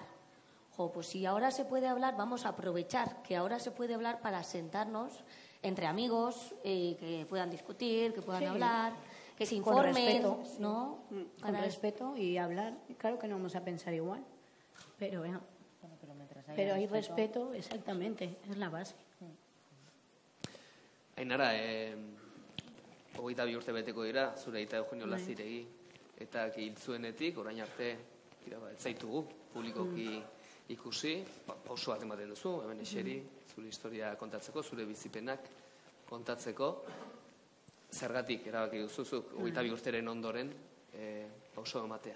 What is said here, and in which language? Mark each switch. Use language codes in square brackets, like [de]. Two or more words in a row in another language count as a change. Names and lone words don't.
[es] Pues si ahora se puede hablar, vamos a aprovechar que ahora se puede hablar para sentarnos entre amigos, que puedan discutir, que puedan hablar, que se informen, con respeto, ¿no? Con respeto y hablar. Claro que no vamos a pensar igual, pero bueno, pero hay respeto, exactamente, es la base. [eu] Ainara, 22 urte beteko dira, zure aita Eugenio Laziregi, eta hil zuenetik, orain arte, ez zaitugu publikoki ikusi, pauso bat ematen duzu, hemen eseri, zure historia kontatzeko, zure bizipenak kontatzeko, zergatik erabaki duzuzuk, 22 urteren ondoren, pauso ematea.